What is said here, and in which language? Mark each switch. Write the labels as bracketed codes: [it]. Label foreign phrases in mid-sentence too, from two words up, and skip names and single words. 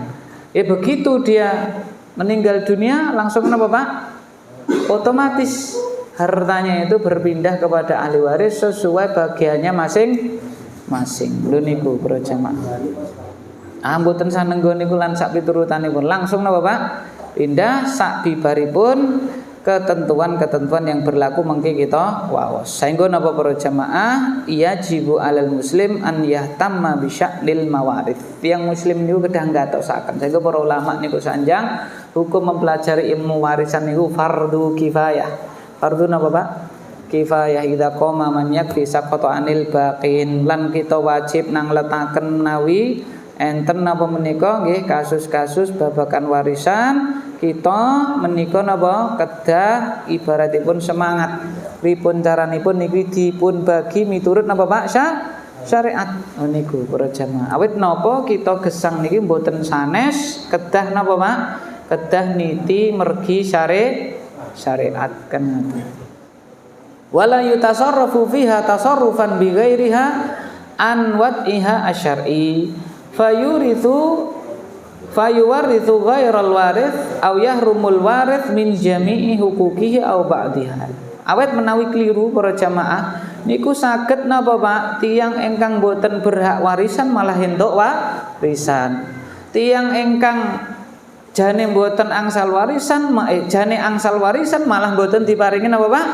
[id] Begitu dia meninggal dunia langsung napa Pak? Otomatis hartanya itu berpindah kepada ahli waris sesuai bagiannya masing-masing. [jv] Lho niku para jamaah. Mboten sanenggo niku lan sak piturutanipun langsung napa Pak? Pindah sak bibaripun [id] ketentuan-ketentuan yang berlaku [jv] mengki kita waos. Saengga napa para jamaah, [ar] يجب على المسلم أن يهتم بشأن المواريث. [jv] Yang muslim niku kedah ngatosaken. Saengga para ulama niku sanjang [id] hukum mempelajari ilmu warisan [jv] niku fardu kifayah. Fardu napa Pak? [ar] كفاية إذا قام من يكفي سقط عن الباقين. [jv] Lan kita wajib nang letaken menawi enten napa menika nggih kasus-kasus babakan warisan kita menika napa kedah ibaratipun semangat pripun caranipun niki dipun bagi miturut napa Pak syariat niku para jamaah. Awit napa kita gesang niki mboten sanes kedah napa Pak? Kedah niti mergi syariat kan ngoten. [ar] ولا يتصرف فيها تصرفا بغيرها عن وضعها الشرعي فيورث غير الوارث أو يحرم الوارث من جميع حقوقه أو بعضها. [jv] Awet menawi keliru para jamaah niku saged napa Pak? Tiyang ingkang boten berhak warisan malah entuk warisan. Tiyang ingkang jane boten angsal warisan jane angsal warisan malah boten diparingi napa Pak?